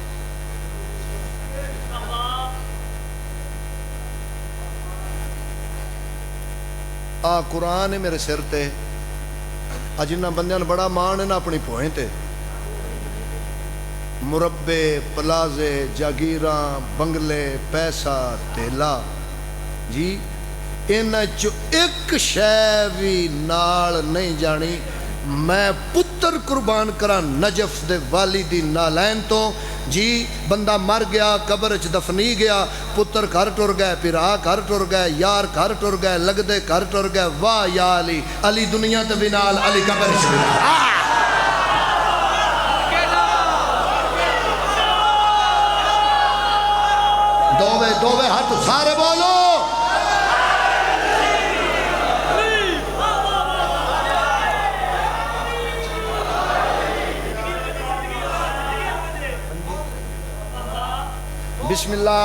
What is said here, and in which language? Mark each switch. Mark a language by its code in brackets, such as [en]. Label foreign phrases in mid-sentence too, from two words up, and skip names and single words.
[pa] آ قرآن ہے میرے سر تے اج انہاں بندیاں نوں بڑا مان ہے نا اپنی بھوئیں تے مربعے پلازے جاگیراں بنگلے پیسہ تیلا جی انہاں چو اک شے بھی نال نہیں جانی میں پتر پتر قربان کرا نجف دے والی دی نالین تو جی بندہ مر گیا قبر چ دفنی گیا پتر گھر ٹر گئے پھرا گھر ٹر گئے یار گھر ٹر گئے لگدے گھر ٹر گئے واہ یا علی علی دنیا تے بھی نال علی قبر چ بھی نال دووے ہاتھ سارے بولو بسم اللہ